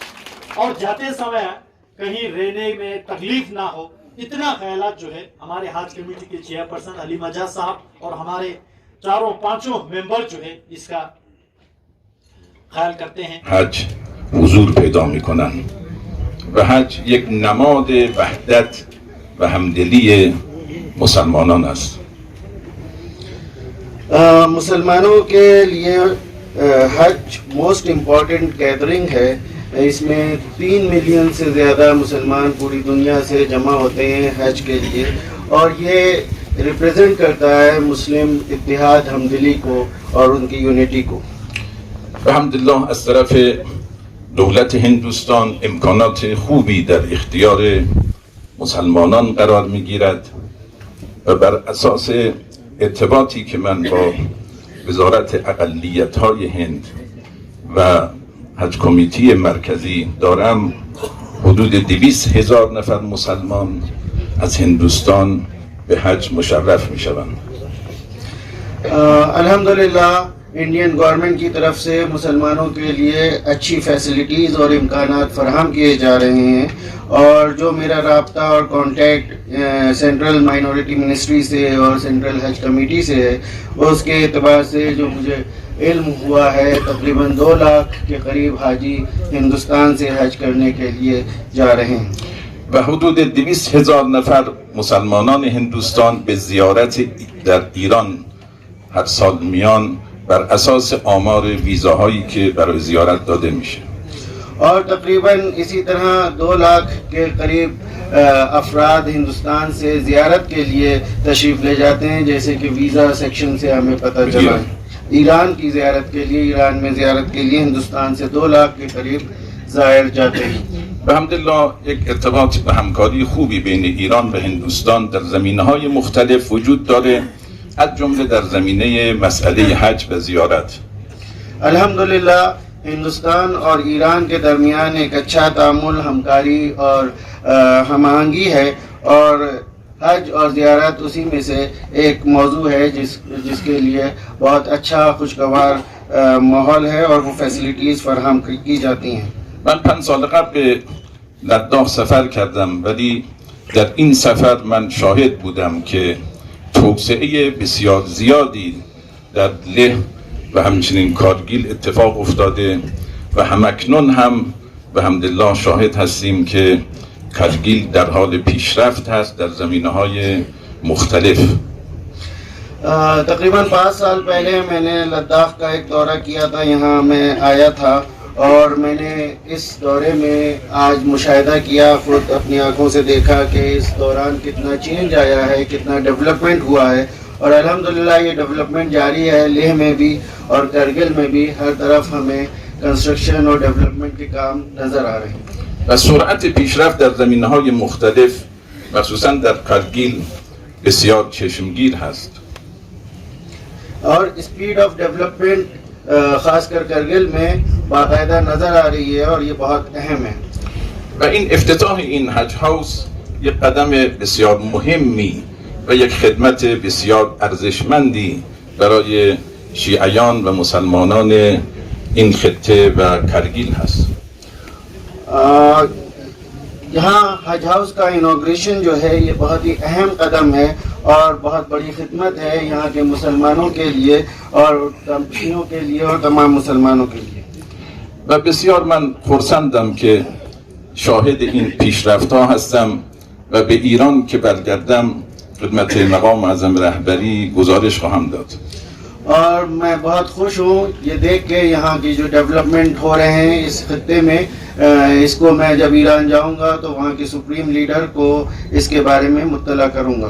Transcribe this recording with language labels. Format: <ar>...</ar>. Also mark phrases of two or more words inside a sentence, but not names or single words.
<hi>और जाते समय कहीं रहने में तकलीफ ना हो, इतना ख्यालात जो है हमारे हज कमेटी के चेयरपर्सन अली मजाज साहब और हमारे चारों पांचों मेंबर जो है इसका ख्याल करते हैं।</hi> <fa>حج حضور پیدا میکنن و حج یک نماد وحدت و همدلی مسلمانان است.</fa> <hi>मुसलमानों के लिए हज</hi> <en>most important gathering</en> <hi>है। इसमें 3 मिलियन से ज़्यादा मुसलमान पूरी दुनिया से जमा होते हैं हज के लिए, और ये रिप्रेजेंट करता है मुस्लिम इत्तेहाद, हमदिली को और उनकी यूनिटी को।</hi> <fa>الحمدلله از طرف دولت هندوستان امکانات خوبی در اختیار مسلمانان قرار میگیرد و بر اساس ارتباطی که من با وزارت اقلیت‌های هند و حج کمیته مرکزی دارم، حدود 200,000 نفر مسلمان از هندوستان به حج مشرف میشوند.</fa> <hi>अल्हम्दुलिल्लाह</hi> <en>Indian government</en> <hi>की तरफ से मुसलमानों के लिए अच्छी फैसिलिटीज़ और इम्कानात फराहम किए जा रहे हैं, और जो मेरा राब्ता और कांटेक्ट</hi> <en>Central Minority Ministry</en> <hi>से और सेंट्रल हज कमेटी से है, उसके एतबार से जो मुझे इल्म हुआ है तकरीबन 2 लाख के करीब हाजी हिंदुस्तान से हज करने के लिए जा रहे हैं।</hi> <fa>و حدود 200,000 نفر مسلمانان هندوستان به زیارت در ایران هر سال میان بر اساس آمار ویزاهایی که برای زیارت داده میشه.</fa> <hi>और तकरीबन इसी तरह 2 लाख के करीब अफराद हिंदुस्तान से ज़ियारत के लिए तशरीफ़ ले जाते हैं, जैसे कि</hi> <en>visa section</en> <hi>से हमें पता चला। ईरान की ज़ियारत के लिए, ईरान में ज़ियारत के लिए हिंदुस्तान से 2 लाख के करीब ज़ायर जाते हैं।</hi> <fa>الحمدلله یک ارتباط و همکاری خوبی بین ایران و هندوستان در زمینه‌های مختلف وجود داره، از جمله در زمینه مسئله حج و زیارت.</fa> <hi>अल्हम्दुलिल्लाह हिंदुस्तान और ईरान के दरमियान एक अच्छा तामुल, हमकारी और हमआहंगी है, और हज और ज़ियारत उसी में से एक मौजू है जिसके लिए बहुत अच्छा खुशगवार माहौल है और वो फैसिलिटीज़ फराहम की जाती हैं।</hi> <fa>من 5 سال قبل به لداخ سفر کردم، ولی در این سفر من شاهد بودم که توسعه بسیار زیادی در له و همچنین کارگیل اتفاق افتاده و همکنون هم به حمدالله شاهد هستیم که کارگیل در حال پیشرفت هست در زمینه‌های مختلف.</fa> <hi>तकरीबन 5 साल पहले मैंने लद्दाख का एक दौरा किया था, यहाँ मैं आया था, और मैंने इस दौरे में आज मुशाहिदा किया, खुद अपनी आंखों से देखा कि इस दौरान कितना चेंज आया है, कितना डेवलपमेंट हुआ है, और अल्हम्दुलिल्लाह ये डेवलपमेंट जारी है। लेह में भी और करगिल में भी हर तरफ हमें कंस्ट्रक्शन और डेवलपमेंट के काम नज़र आ रहे हैं।</hi> <fa>و سرعت پیشرفت در زمینه‌های مختلف مخصوصا در کارگیل بسیار چشمگیر هست.</fa> <hi>और</hi> <en>speed of development</en> <hi>खासकर करगिल में बाकायदा नज़र आ रही है, और ये बहुत अहम है।</hi> <fa>و این افتتاح این حج هاوس یک قدم بسیار مهمی و یک خدمت بسیار ارزشمندی برای شیعیان و مسلمانان این خطه و کرگیل هست.</fa> <hi>यहाँ हज हाउस का इनॉग्रेशन जो है ये बहुत ही अहम कदम है और बहुत बड़ी खिदमत है यहाँ के मुसलमानों के लिए और कंपनियों के लिए और तमाम मुसलमानों के लिए।</hi> <fa>و بسیار من خرسندم که شاهد این پیشرفت‌ها هستم و به ایران که برگردم خدمت مقام معظم رهبری گزارش خواهم داد.</fa> <hi>और मैं बहुत खुश हूँ ये देख के यहाँ की जो डेवलपमेंट हो रहे हैं इस खत्ते में, इसको मैं जब ईरान जाऊँगा तो वहाँ के</hi> <en>Supreme Leader</en> <hi>को इसके बारे में मुत्तला करूँगा।</hi>